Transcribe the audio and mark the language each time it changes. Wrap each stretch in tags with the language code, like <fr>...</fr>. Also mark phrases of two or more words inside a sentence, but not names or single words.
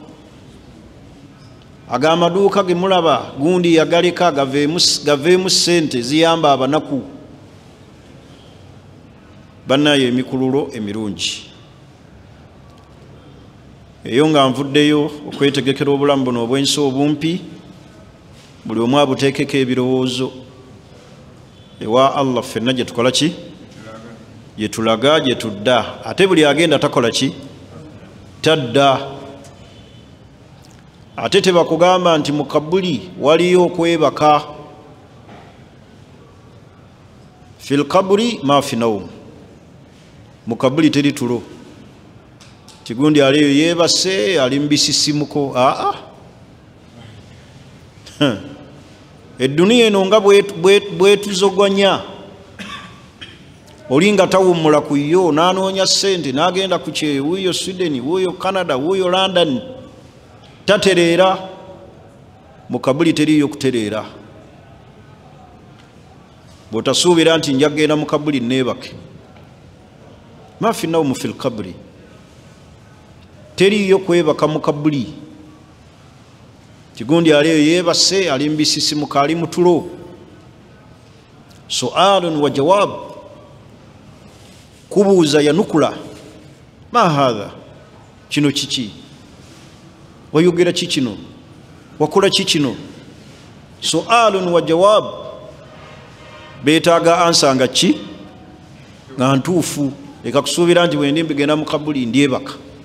<lg>ag'amaduuka ge mulaba gundi yagaleka gaveemu ssente ziyamba abanaku bannayo emikululo emirungi eyo nga nvuddeyo okwetegekera obulamu buno obw'ensi obumpi buli omu abuteekeko ebirowoozo ewa Allah ffenna gye tukola ki gye tulaga gye tudda ate buli agenda takola ki tadda ate tebakugamba nti mu kabuli waliyo okwebaka</lg> <ar>في القبر ما في نوم</ar> <lg>mu kabuli teri tulo tigundi aliyo yeebase ali mbisisimuko edduniya eno nga bwetuzogwanya olinga tawummula ku yo n'anoonya ssente n'agenda ku kye wuuyo Sweden wuuyo Canada wuuyo London tatereera mu kabuli teriyo kutereera bw'otasuubira nti njagenda mu kabuli neebake</lg> <ar>ما في نوم في القبر</ar> <lg>teriyo kwebaka mu kabuli tigundi aliyo yeebase ali mbisisimuka ali mutulo</lg> <ar>سؤال وجواب</ar> <lg>kubuuza yanukula</lg> <ar>ما هذا</ar> <lg>kino kiki wayogera ki kino wakola ki kino</lg> <ar>سؤال وجواب</ar> <lg>beetaaga ansa nga ki nga ntuufu leka kusuubira nti bwe ndimbigenda mu kabuli ndyebaka</lg>